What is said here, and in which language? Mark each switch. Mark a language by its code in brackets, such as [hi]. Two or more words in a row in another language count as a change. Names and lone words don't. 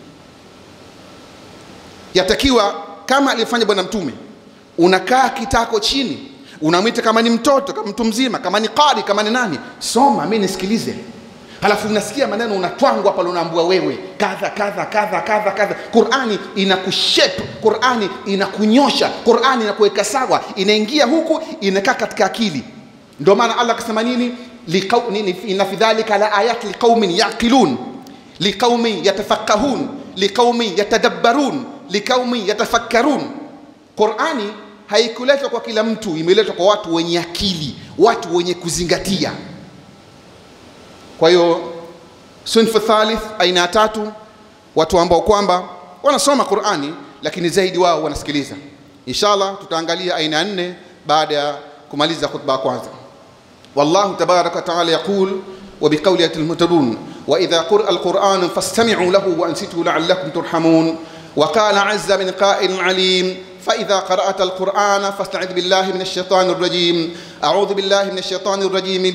[sw] Yatakiwa kama alifanya Bwana Mtume, unakaa kitako chini, unamwita kama ni mtoto, kama mtu mzima, kama ni qari, kama ni nani, soma mimi nisikilize. Halafu unasikia maneno unatwangwa pale, unaambua wewe kadha. Qur'ani inakushape, Qur'ani inakunyosha, Qur'ani inakuweka sawa, inaingia huku, inakaa katika akili. Ndio maana Allah akasema nini? [ar] إن في ذلك لآيات لقوم يعقلون، لقوم يتفقهون، لقوم يتدبرون، لقوم يتفكرون. [sw] Qur'ani haikuletwa kwa kila mtu, imeletwa kwa watu wenye akili, watu wenye kuzingatia. Kwa hiyo [ar] صنف ثالث, [sw] aina ya tatu, watu ambao kwamba wanasoma Qur'ani lakini zaidi wao wanasikiliza. Inshallah tutaangalia aina ya 4 baada ya kumaliza khutba kwanza. [ar] والله تبارك وتعالى يقول وبقوله المهتدون وإذا قرئ القرآن فاستمعوا له وأنصتوا لعلكم ترحمون. وقال عز من قائل عليم فإذا قرأت القرآن فاستعذ بالله من الشيطان الرجيم. أعوذ بالله من الشيطان الرجيم.